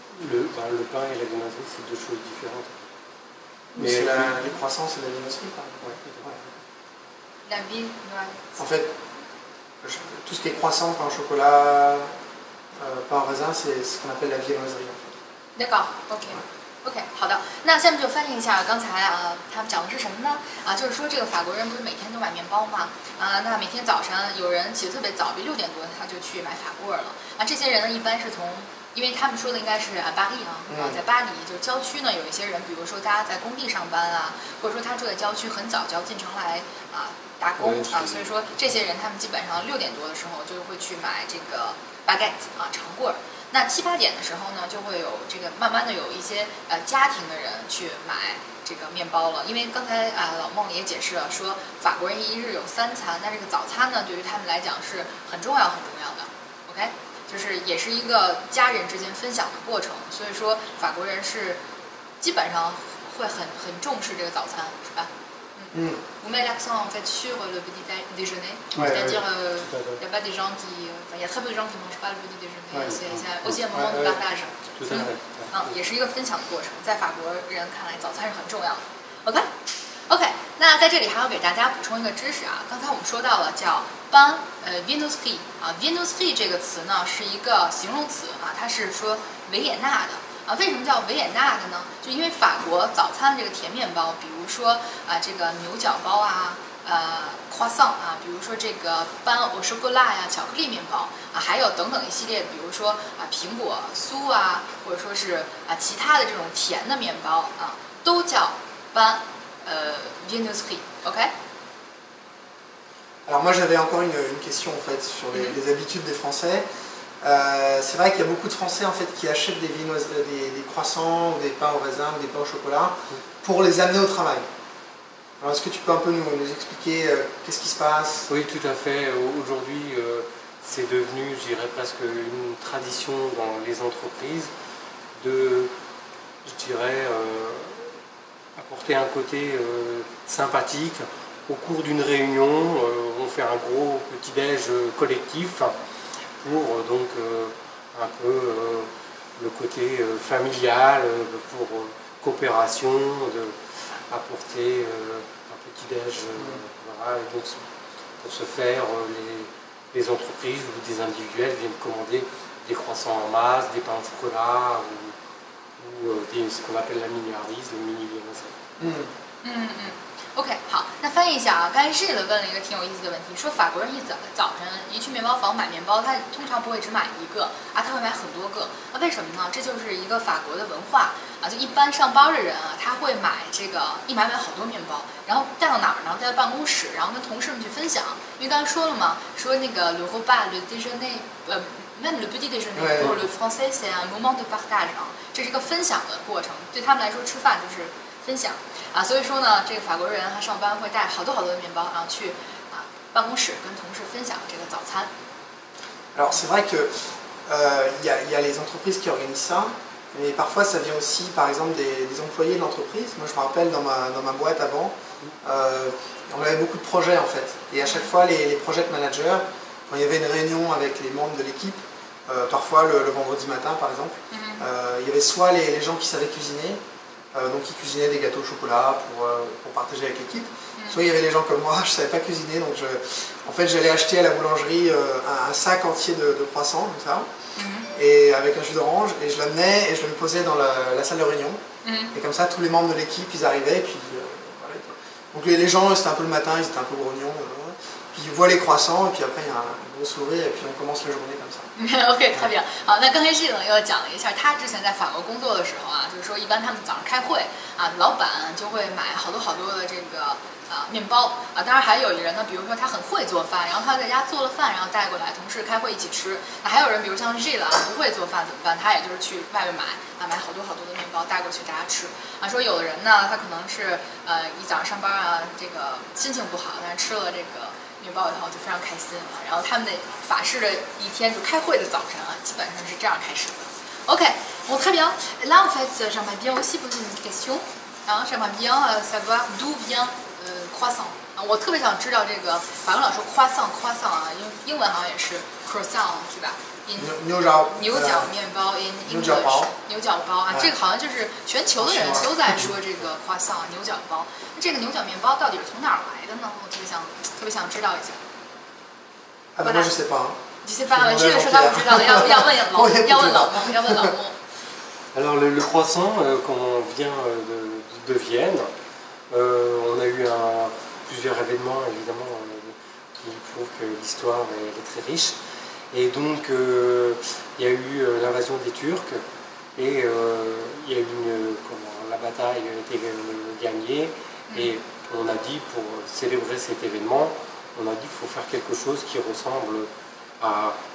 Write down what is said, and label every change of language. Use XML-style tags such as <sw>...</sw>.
<fr>Le pain et la viennoiserie, c'est 2 choses différentes. Mais les croissants, c'est la viennoiserie, par exemple. Ouais. La viennoiserie. En fait, tout ce qui est croissant, pain au chocolat, pain au raisin, c'est ce qu'on appelle la viennoiserie en fait. D'accord,</fr> <zh>OK，好的，那下面就翻译一下刚才他们讲的是什么呢？就是说这个法国人不是每天都买面包吗？那每天早上有人起得特别早，比6点多他就去买法棍了。这些人呢一般是因为他们说的应该是巴黎在巴黎就是郊区呢有一些人，比如说大家在工地上班啊，或者说他住在郊区很早就要进城来打工所以说这些人他们基本上6点多的时候就会去买这个baguette长棍。那7、8点的时候呢，就会有这个慢慢的有一些家庭的人去买这个面包了。因为刚才老孟也解释了，说法国人一日有3餐，那这个早餐呢，对于他们来讲是很重要很重要的。 OK， 就是也是一个家人之间分享的过程。所以说法国人是基本上会很重视这个早餐，是吧？</zh> <fr>Vous mettez l'accent en fait sur le petit déjeuner, c'est-à-dire il n'y a pas des gens qui, il y a très peu de gens qui ne mangent pas le petit déjeuner, c'est aussi un moment de partage.</fr> <zh>也是一个分享的过程，在法国人看来，早餐是很重要的。 OK， 那在这里还要给大家补充一个知识啊，刚才我们说到了叫 pain viennoiserie 啊 ，viennoiserie 这个词呢是一个形容词啊，它是说维也纳的。为什么叫维也纳的呢？就因为法国早餐这个甜面包，比如说这个牛角包啊，croissant 啊，比如说这个pain au chocolat 呀，巧克力面包啊，还有等等一系列，比如说苹果酥啊，或者说是其他的这种甜的面包啊，都叫 pain viennoiserie。OK。</zh> <fr>Alors moi j'avais encore une question en fait sur les habitudes des Français. C'est vrai qu'il y a beaucoup de Français en fait qui achètent des croissants ou des pains au raisin ou des pains au chocolat pour les amener au travail. Alors est-ce que tu peux un peu nous expliquer qu'est-ce qui se passe? Oui, tout à fait. Aujourd'hui, c'est devenu, je dirais, presque une tradition dans les entreprises de, je dirais, apporter un côté sympathique. Au cours d'une réunion, on fait un gros petit-déj collectif pour donc un peu le côté familial, pour coopération, apporter un petit-déj, voilà, et donc pour ce faire, les entreprises ou des individuels viennent commander des croissants en masse, des pains au chocolat ou ce qu'on appelle la miniarise, les mini-viennoiseries.</fr> <zh>OK， 好，那翻译一下啊。刚才Gilles问了一个挺有意思的问题，说法国人早晨一去面包房买面包，他通常不会只买一个啊，他会买很多个。为什么呢？这就是一个法国的文化啊。就一般上班的人啊，他会买这个一买好多面包，然后带到哪儿呢？带到办公室，然后跟同事们去分享。因为刚才说了嘛，说那个</zh> <fr>le repas, le déjeuner, même le petit déjeuner pour le français c'est un moment de partage</fr> <zh>啊，这是一个分享的过程，对他们来说吃饭就是分享啊，所以说呢，这个法国人他上班会带好多的面包，然后去办公室跟同事分享这个早餐。</zh> <fr>Alors c'est vrai que y a les entreprises qui organisent ça, mais parfois ça vient aussi par exemple des employés de l'entreprise. Moi je me rappelle dans ma boîte avant, on avait beaucoup de projets en fait, et à chaque fois les project managers, quand il y avait une réunion avec les membres de l'équipe, parfois le vendredi matin par exemple, il y avait soit les gens qui savaient cuisiner. Donc ils cuisinaient des gâteaux au chocolat pour partager avec l'équipe. Soit il y avait des gens comme moi, je ne savais pas cuisiner, donc en fait j'allais acheter à la boulangerie un sac entier de croissants, comme ça, et avec un jus d'orange, et je l'amenais et je le posais dans la salle de réunion. Et comme ça tous les membres de l'équipe ils arrivaient, et puis voilà. Donc les gens c'était un peu le matin, ils étaient un peu grognons, puis ils voient les croissants, et puis après il y a un gros sourire, et puis on commence la journée comme ça.</fr> <zh>OK， 特别好。那刚才Gilles又讲了一下，他之前在法国工作的时候啊，就是说一般他们早上开会啊，老板就会买好多的这个面包啊。当然还有一人呢，比如说他很会做饭，然后他在家做了饭，然后带过来，同事开会一起吃。那还有人，比如像Gilles不会做饭怎么办？他也就是去外面买好多的面包带过去大家吃啊。说有的人呢，他可能是一早上上班啊，这个心情不好，但是吃了这个面包以后就非常开心啊，然后他们的法式的一天就开会的早晨啊，基本上是这样开始的。</zh> <fr>OK， bon très bien. Là en fait, j'aimerais bien aussi poser une question. J'aimerais bien savoir d'où vient croissant.</fr> <zh>我特别想知道这个法国老说 croissant 啊，英文好像也是 croissant 是吧？牛角面包</zh> <en>in English</en> <zh>牛角包啊，这个好像就是全球的人都在说这个 croissant 牛角包。这个牛角面包到底是从哪儿来的呢？我特别想知道一下。</zh> <fr>moi je sais pas. Je sais pas.</fr> <zh>这个说他不知道，要问老莫。</zh> <fr>Alors le croissant, quand on vient de Vienne, on a eu plusieurs événements évidemment qui prouvent que l'histoire est très riche. Et donc il y a eu l'invasion des Turcs et il y a eu la bataille a été gagnée et on a dit pour célébrer cet événement, on a dit qu'il faut faire quelque chose qui ressemble à</fr>